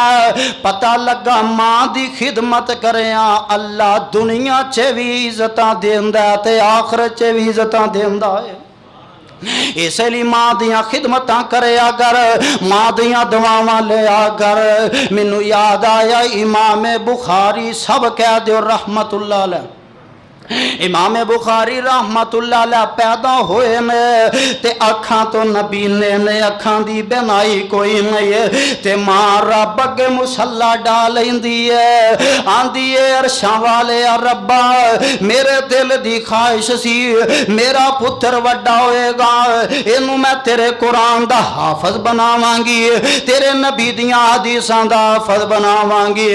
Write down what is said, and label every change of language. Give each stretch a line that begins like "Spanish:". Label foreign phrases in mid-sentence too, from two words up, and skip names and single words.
Punjabi: پتا لگا ماں دی خدمت کریں اللہ دنیا چ بھی عزت دیندا تے آخرت چ بھی عزت دیندا ہے. اس لئے ماں دیاں خدمتاں کریا کر، ماں دیاں دعاواں لیا کر. مینوں یاد آیا امام بخاری سب کہہ دو
Arabic: رحمة الله عليه,
Punjabi: امام بخاری
Arabic: رحمة الله عليه
Punjabi: پیدا ہوئے نے تے اکھاں توں نبینے نے اکھاں دی بنائی کوئی نہیں تے ماں رب اگے مصلیٰ ڈال لیندی ہے، آندی ہے عرشاں والے ربا میرے دل دی خواہش سی میرا پتر وڈا ہوئے گا، اینوں میں تیرے قرآن دا حافظ بناواں گی، تیرے نبی دیاں حدیثاں دا حافظ بناواں گی.